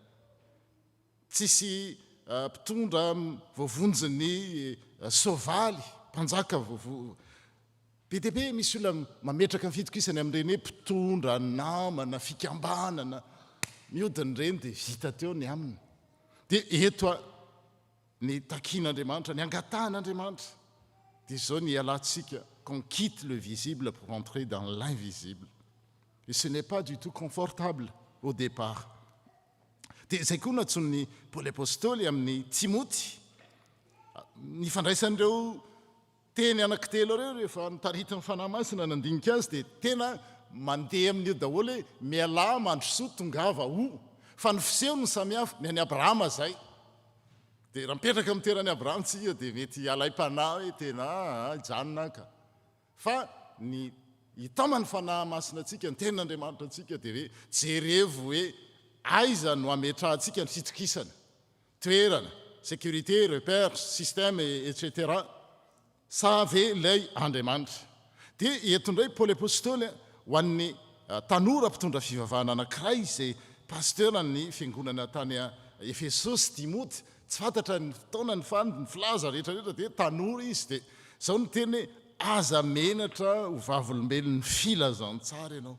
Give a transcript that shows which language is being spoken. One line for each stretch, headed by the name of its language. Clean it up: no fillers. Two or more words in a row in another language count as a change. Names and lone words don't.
Malagasy: Tsisy mpitondra voavonjiny sovaly, mpanjaka be dia be misy olona mametraka ny fitokisany amin'ireny hoe mpitondra namana, fikambanana, mihodiny ireny dia vita teo ny aminy. Dia eto ny takian'Andriamanitra, ny angatahan'Andriamanitra. Dia izao ny ialantsika,
French: qu'on quitte le visible pour entrer dans l'invisible. Et ce n'est pas du tout confortable au départ.
Malagasy: Dia zay koa natsony Paoly apôstôly amin'ny Timoty. Ny fandraisan'ireo teny anankitelo ireo rehefa nitarity ny fanahy masina nandinika azy dia tena mandeha amin'io daholo hoe miala mandrosoa tongava ho. Fa ny fiseho ny samihafa ny an'ny Abrahama zay. Dia raha mipetraka amin'ny toeran'ny Abrahama tsika dia mety hialai-panahy hoe tena janona ka. fa ny hitamany fanahy masina antsika ny ten'Andriamanitra antsika dia hoe jerevo hoe aiza no ametrahantsika ny fitokisana, toerana,
French: sécurité, repère, système, etc.
Malagasy: Sa ve ilay Andriamanitra. Dia eto indray Paoly apôstôly ho an'ny tanora mpitondra fivavahana anankiray izay pasteura ny fiangonana tany Efesosy, Timoty, tsy fantatra ny fotoana ny ny filaza rehetrarehetra dia tanora izy dia zao ny teny hoe aza menatra ho vavolombelon'ny filazantsara ianao.